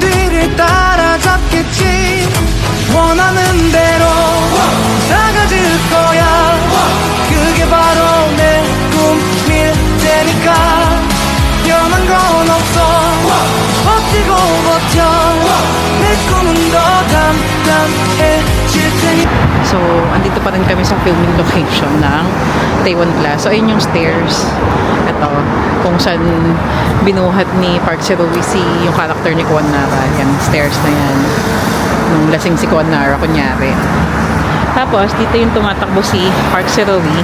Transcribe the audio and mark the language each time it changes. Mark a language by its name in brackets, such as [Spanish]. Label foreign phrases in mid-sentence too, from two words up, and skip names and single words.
[Korean] 뒤를 따라잡겠지 원하는 대로 작아질 거야 그게 바로 내 꿈일 테니까 변한 건 없어 버티고 버텨 내 꿈은 더 담담해질 테니 [Filipino] So, andito pa rin kami sa filming location ng Itaewon Class. So, ayun yung stairs. Ito, kung saan binuhat ni Park Seruni yung character ni Kuanara. Yan, stairs na yan. Nung lasing si Kuanara, kunyari. Tapos, dito yung tumatakbo si Park Seruni.